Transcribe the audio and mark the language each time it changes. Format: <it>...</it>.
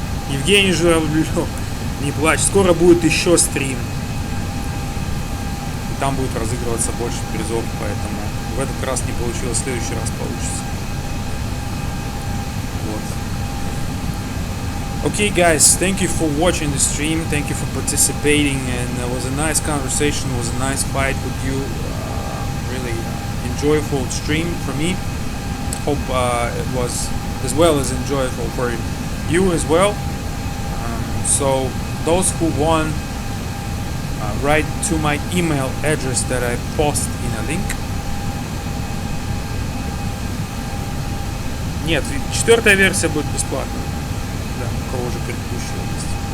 <ru>Евгений Журавлев, не плачь, скоро будет еще стрим. И там будет разыгрываться больше призов, поэтому в этот раз не получилось, в следующий раз получится. Вот.</ru> <en>Okay guys, thank you for watching the stream, thank you for participating, and it was a nice conversation, it was a nice fight with you, really enjoyable stream for me. Hope it was as well as enjoyable for you as well. So those who won, write to my email address that I post in a link.</en> <ru>Нет, 4-я версия будет бесплатной. Да, у кого уже предыдущая есть.</ru>